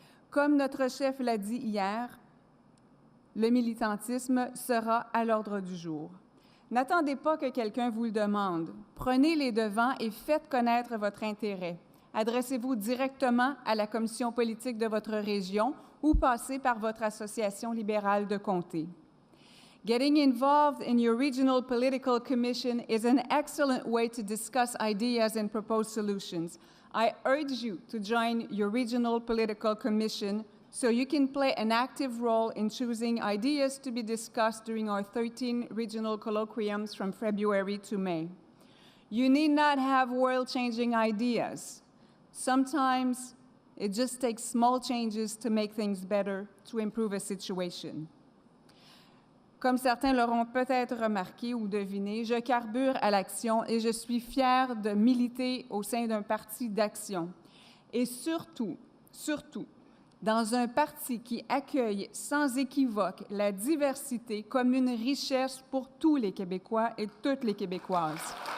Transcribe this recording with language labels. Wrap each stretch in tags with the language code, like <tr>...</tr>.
<fr>Comme notre chef l'a dit hier, le militantisme sera à l'ordre du jour. N'attendez pas que quelqu'un vous le demande. Prenez les devants et faites connaître votre intérêt. Adressez-vous directement à la commission politique de votre région ou passez par votre association libérale de comté.</fr> <en>Getting involved in your regional political commission is an excellent way to discuss ideas and propose solutions. I urge you to join your regional political commission so you can play an active role in choosing ideas to be discussed during our 13 regional colloquiums from February to May. You need not have world-changing ideas. Sometimes it just takes small changes to make things better, to improve a situation.</en> <fr>Comme certains l'auront peut-être remarqué ou deviné, je carbure à l'action et je suis fière de militer au sein d'un parti d'action. Et surtout, dans un parti qui accueille sans équivoque la diversité comme une richesse pour tous les Québécois et toutes les Québécoises.</fr>